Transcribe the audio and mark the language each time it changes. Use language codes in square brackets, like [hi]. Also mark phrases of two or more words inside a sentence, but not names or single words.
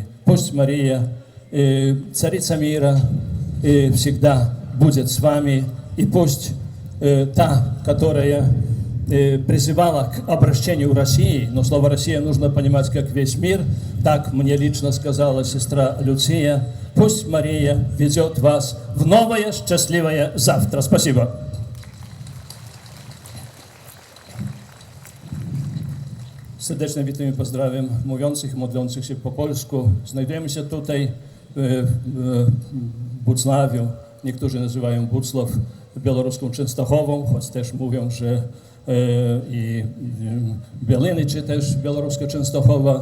[ru] Пусть Мария, царица мира, всегда будет с вами, и пусть та, которая призывала к обращению России, но слово «Россия» нужно понимать как весь мир, так мне лично сказала сестра Люция, пусть Мария ведет вас в новое счастливое завтра. Спасибо. [pl] Serdecznie witamy i pozdrawiam mówiących i modlących się po polsku. Znajdujemy się tutaj w Bucławiu. Niektórzy nazywają Bucław białoruską Częstochową, choć też mówią, że i Bieliny, czy też białoruska Częstochowa.